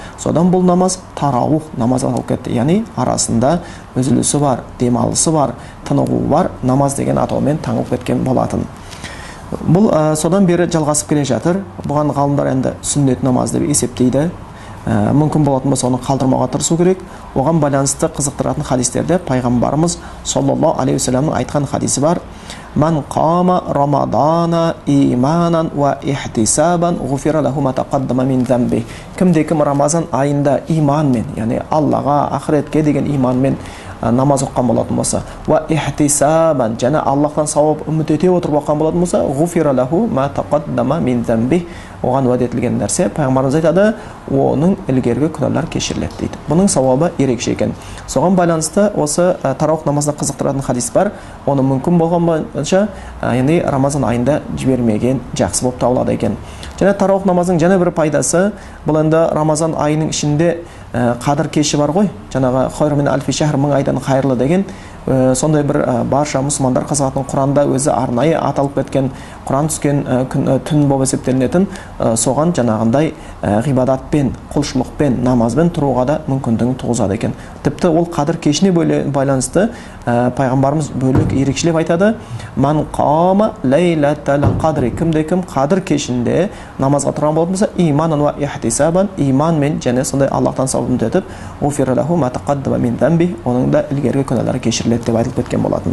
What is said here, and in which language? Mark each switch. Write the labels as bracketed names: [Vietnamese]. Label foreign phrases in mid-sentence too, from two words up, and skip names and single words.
[Kazakh] Содан бұл намаз тарауық намаз аталып кетті. Яғни арасында үзілісі бар, демалысы бар, тынығуы бар намаз деген атаумен таңылып кеткен болатын. Бұл содан бері жалғасып келе жатыр. Бұған ғалымдар енді сүннет намаз деп есептейді. Мүмкін болатын болса оны қалдырмауға тырысу керек. Оған байланысты қызықтыратын хадистерде пайғамбарымыз [Arabic] صلى الله عليه وسلم [Kazakh] айтқан хадисі бар: [Arabic] "من قام رمضان إيمانا واحتسابا غفر له ما تقدم من ذنبه." [Kazakh] Кім Рамазан айында иманмен, яғни Аллаға, ақыретке деген иманмен намаз оққан болатын болса, [Arabic] واحتسابا, [Kazakh] және Аллахтан сауап үміт ете отырып оққан болатын болса, [Arabic] غفر له ما تقدم من ذنبه, [Kazakh] оған уәде етілген нәрсе, пайғамбарымыз айтады, оның ілгергі күнәлар кешіріледі дейді. Бұның сауабы ерекше екен. Соған байланысты осы тарауық намазына қызықтыратын хадис бар. Оны мүмкін болған бойынша, яғни Рамазан айында жібермеген жақсы болып табылады екен. Және тараух намазының және бір пайдасы, бұл енді Рамазан айының ішінде қадір кеші бар ғой, жаңағы [Arabic] خير من ألف شهر, [Kazakh] 1000 айдан қайырлы деген сондай бір барша мұсылмандар қазақтың Құранда өзі арнайы аталып кеткен, Құран түскен түн болып есептелінетін, соған жаңағындай ғибадатпен, құлшылықпен, намазбен тұруға да мүмкіндігін туғызады екен. Тіпті ол қадір кешіне байланысты пайғамбарымыз бөлек ерекшелеп айтады: [Arabic] "من قام ليلة القدر", [Kazakh] кім қадір кешінде намазға тұрған болатын болса, [Arabic] إيمانا واحتسابا, [Kazakh] иманмен және сондай Аллахтан сауап үміт етіп, [Arabic] غفر له ما تقدم من ذنبه, [Kazakh] оның да ілгергі күнәлары кешіріледі деп айтылып кеткен болатын.